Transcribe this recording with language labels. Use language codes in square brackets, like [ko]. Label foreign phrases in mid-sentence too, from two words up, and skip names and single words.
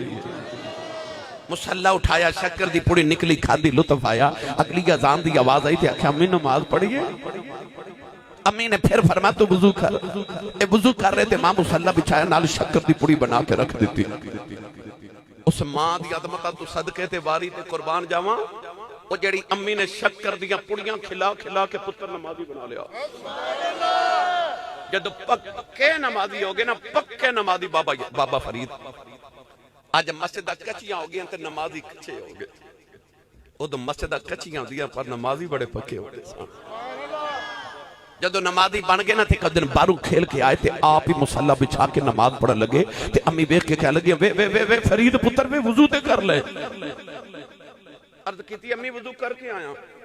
[pa] مصلی اٹھایا شکر دی پوڑی نکلی کھادی لطف آیا. اگلی اذان دی آواز آئی تے آکھیا امی نماز پڑھیے. امی نے پھر فرمایا تو وضو کر. اے وضو کر رہے تھے ماں مصلی بچھایا نال شکر دی پوڑی بنا کے رکھ دیتی. اس ماں دی عظمت تو صدقے تے واری تے قربان جاواں. وہ جڑی امی نے شکر دیاں پوڑیاں کھلا کھلا کے پتر نمازی بنا لیا. جدو پکے نمازی ہو گئے نا پکے نمازی بابا فرید. آج مسجد کچیاں ہو گئے تے نمازی کچے ہو گئے. وہ تو مسجد کچیاں دیاں پر نمازی بڑے پکے ہو گئے. جدو نمازی بن گئے نا تے کد دن بارو کھیل کے آئے تے آپ ہی مصلی بچھا کے نماز پڑھن لگے. تے امی بیٹھ کے کہہ لگی وے فرید پتر وے وضو تے کر لے. عرض کیتی امی وضو کر کے آیا.